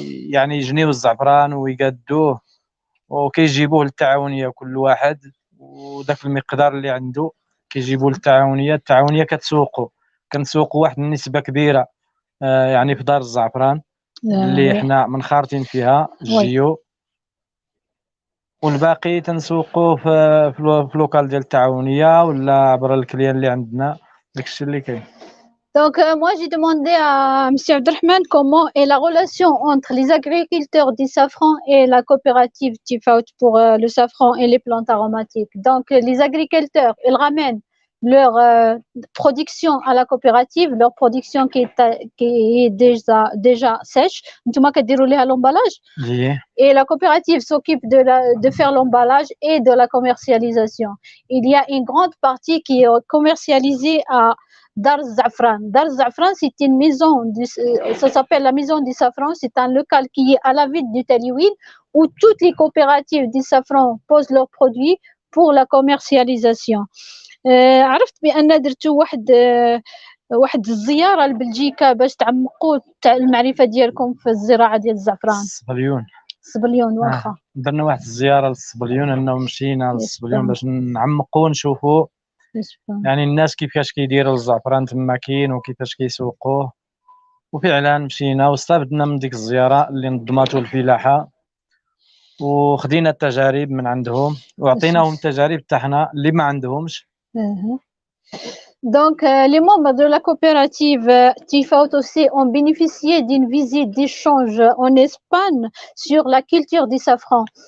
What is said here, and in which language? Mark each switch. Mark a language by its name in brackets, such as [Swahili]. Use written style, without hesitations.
[Arabic] يعني يجنيو الزعفران ويقادوه وكيجيبوه للتعاونيه كل واحد وداك المقدار اللي عنده كيجيبوه للتعاونيه، التعاونيه كتسوقو كنسوقوا واحد النسبه كبيره يعني في دار الزعفران اللي حنا منخرطين فيها الجيو، والباقي تنسوقوه في لوكال ديال التعاونيه ولا عبر الكليان اللي عندنا. داكشي اللي كاين. [French] Donc, moi, j'ai demandé à M. Abdelrahman comment est la relation entre les agriculteurs du safran et la coopérative Tifaout pour le safran et les plantes aromatiques. Donc, les agriculteurs, ils ramènent leur production à la coopérative, leur production qui est déjà sèche. À l'emballage. Et la coopérative s'occupe de faire l'emballage et de la commercialisation. Il y a une grande partie qui est commercialisée à Dar Zafran. Dar Zafran, c'est une maison, ça s'appelle la maison du safran. C'est un local qui est à la ville du Taliouine où toutes les coopératives du safran posent leurs produits pour la commercialisation. [Arabic] عرفت بأن درتو واحد الزيارة لبلجيكا باش تعمقوا المعرفة ديالكم في الزراعة ديال الزعفران. الصبليون واخا. درنا واحد الزيارة للصبليون، أنه مشينا للصبليون باش نعمقوا ونشوفوا يعني الناس كيفاش كيديروا الزعفران تما كاين وكيفاش كيسوقوه. وفعلا مشينا واستفدنا من ديك الزيارة اللي نظماتو الفلاحة وخدينا التجارب من عندهم وعطيناهم التجارب تاعنا اللي ما عندهمش. [French] Donc, les membres de la coopérative Tifaout aussi ont bénéficié d'une visite d'échange en Espagne sur la culture du safran.